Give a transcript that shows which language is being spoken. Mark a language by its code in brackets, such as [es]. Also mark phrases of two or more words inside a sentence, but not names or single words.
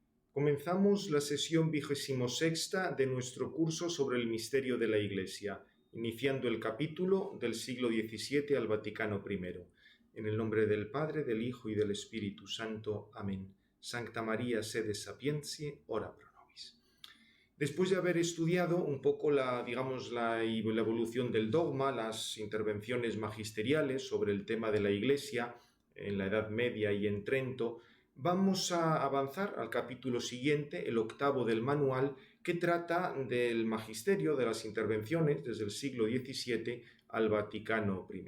[es] Comenzamos la sesión 26ª de nuestro curso sobre el misterio de la Iglesia, iniciando el capítulo del siglo XVII al Vaticano I. En el nombre del Padre, del Hijo y del Espíritu Santo. Amén. [la] Sancta María, sede sapientiae, ora pro nobis. [es] Después de haber estudiado un poco la evolución del dogma, las intervenciones magisteriales sobre el tema de la Iglesia en la Edad Media y en Trento, vamos a avanzar al capítulo siguiente, el 8º del manual, que trata del magisterio, de las intervenciones desde el siglo XVII al Vaticano I.